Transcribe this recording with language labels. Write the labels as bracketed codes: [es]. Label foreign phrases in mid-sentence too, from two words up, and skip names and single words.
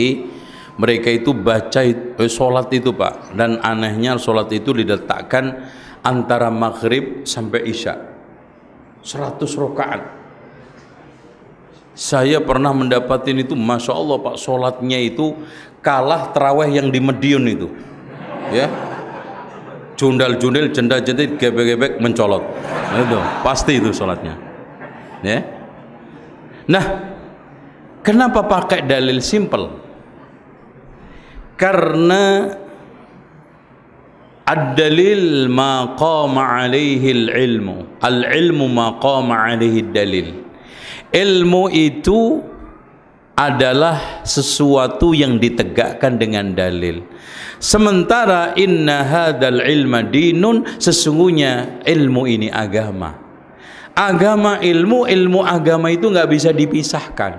[id] Jadi mereka itu baca sholat itu Pak, dan anehnya sholat itu diletakkan antara maghrib sampai isya 100 rakaat. Saya pernah mendapatin itu, [ar] ما شاء الله [id] Pak, sholatnya itu kalah terawih yang di Medion itu ya, jundal-jundil, jenda-jendit, gebek-gebek, mencolot itu pasti itu sholatnya ya. Nah, kenapa pakai dalil simple? [ar] Karena الدليل ما قام عليه العلم، العلم ما قام عليه دليل. [id] Ilmu itu adalah sesuatu yang ditegakkan dengan dalil. Sementara [ar] إن هذا العلم دين, [id] sesungguhnya ilmu ini agama. Agama, ilmu agama itu nggak bisa dipisahkan.